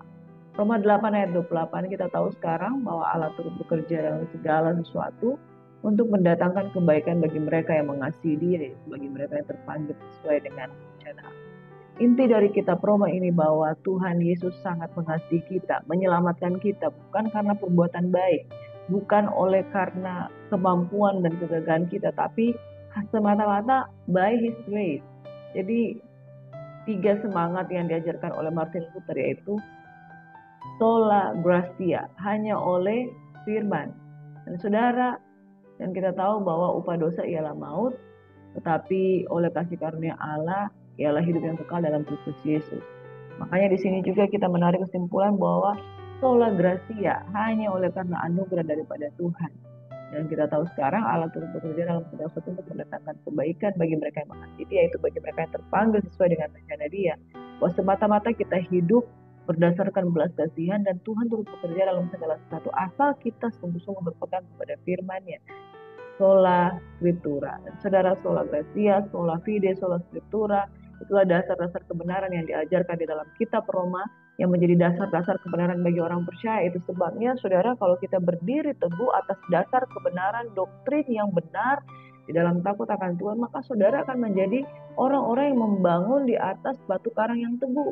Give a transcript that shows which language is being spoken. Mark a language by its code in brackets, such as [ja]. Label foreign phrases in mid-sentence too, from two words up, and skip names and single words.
[id] Roma 8 ayat 28, kita tahu sekarang bahwa Allah turut bekerja dalam segala sesuatu untuk mendatangkan kebaikan bagi mereka yang mengasihi Dia, bagi mereka yang terpanggil sesuai dengan rencana. Inti dari kitab Roma ini bahwa Tuhan Yesus sangat mengasihi kita, menyelamatkan kita bukan karena perbuatan baik, bukan oleh karena kemampuan dan kegagahan kita, tapi semata-mata [en] by His grace. [id] Jadi 3 semangat yang diajarkan oleh Martin Luther, yaitu [la] sola gratia, [id] hanya oleh firman. Dan saudara, dan kita tahu bahwa upah dosa ialah maut, tetapi oleh kasih karunia Allah ialah hidup yang kekal dalam Kristus Yesus. Makanya di sini juga kita menarik kesimpulan bahwa [la] sola gratia, [id] hanya oleh karena anugerah daripada Tuhan. Dan kita tahu sekarang Allah turut bekerja dalam segala sesuatu untuk mendatangkan kebaikan bagi mereka yang mengasihi Dia, yaitu bagi mereka yang terpanggil sesuai dengan rencana Dia. Bahwa semata-mata kita hidup berdasarkan belas kasihan, dan Tuhan turut bekerja dalam segala sesuatu asal kita sungguh-sungguh berpegang kepada firman-Nya. [la] Sola Scriptura. Saudara, sola gratia, sola fide, sola Scriptura, [id] itulah dasar-dasar kebenaran yang diajarkan di dalam kitab Roma, yang menjadi dasar-dasar kebenaran bagi orang percaya. Itu sebabnya saudara, kalau kita berdiri teguh atas dasar kebenaran doktrin yang benar di dalam takut akan Tuhan, maka saudara akan menjadi orang-orang yang membangun di atas batu karang yang teguh.